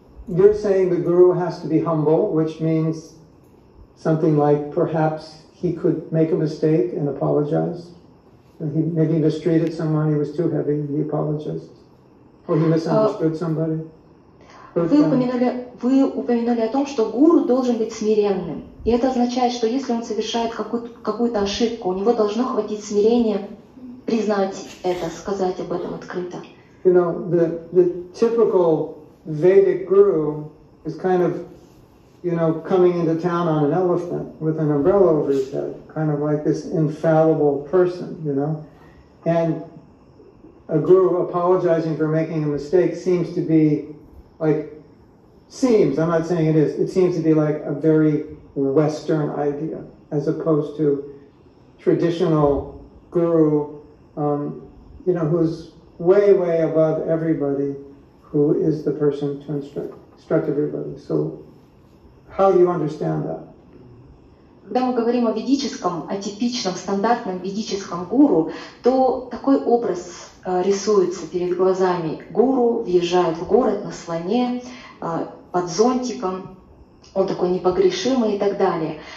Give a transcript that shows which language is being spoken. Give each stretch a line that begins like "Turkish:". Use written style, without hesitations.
English: you're saying the guru has to be humble, which means something like perhaps he could make a mistake and apologize. He maybe mistreated someone, he was too heavy, he apologized. Or he misunderstood somebody.
Russian: Вы упомянули о том, что гуру должен быть смиренным. И это означает, что если он совершает какую-то ошибку, у него должно хватить смирения признать это, сказать об этом открыто.
English: You know, the typical Vedic guru is kind of, you know, coming into town on an elephant with an umbrella over his head, kind of like this infallible person, you know. And a guru apologizing for making a mistake seems to be like, I'm not saying it is, it seems to be like a very Western idea, as opposed to traditional guru, you know, who's way, way above everybody, who is the person to instruct everybody. So, how do you understand that?
Russian: Когда мы говорим о ведическом, о типичном, стандартном ведическом гуру, то такой образ рисуется перед глазами. Гуру въезжает в город на слоне, под зонтиком, он такой непогрешимый и так далее.